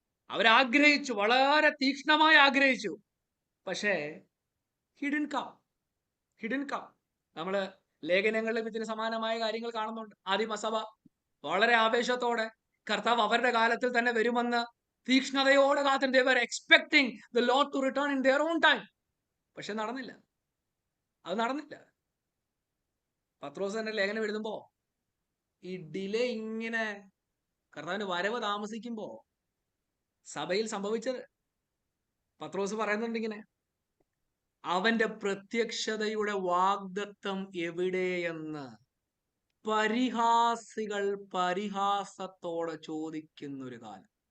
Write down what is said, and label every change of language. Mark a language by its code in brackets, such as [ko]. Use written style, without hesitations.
[ml] അവരാഗ്രഹിച്ചു, വളരെ തീക്ഷ്ണമായി ആഗ്രഹിച്ചു, പക്ഷേ ഹിഡൻ കം. നമ്മള് ലേഖനങ്ങളിലും ഇതിന് സമാനമായ കാര്യങ്ങൾ കാണുന്നുണ്ട്. ആദിമസഭ വളരെ ആവേശത്തോടെ കർത്താവ് അവരുടെ കാലത്തിൽ തന്നെ വരുമെന്ന് തീക്ഷ്ണതയോടെ കാത്തിരുന്നു. [en] they were expecting the Lord to return in their own time. [ml] പക്ഷെ നടന്നില്ല. പത്രോസ് തന്നെ ലേഖനം എഴുതുമ്പോ ഈ ഡിലേ, ഇങ്ങനെ കർത്താവിന്റെ വരവ് താമസിക്കുമ്പോ സഭയിൽ സംഭവിച്ചത് പത്രോസ് പറയുന്നുണ്ട് ഇങ്ങനെ: അവന്റെ പ്രത്യക്ഷതയുടെ വാഗ്ദത്തം എവിടെയെന്ന് പരിഹാസികൾ പരിഹാസത്തോടെ ചോദിക്കുന്നൊരു കാലം.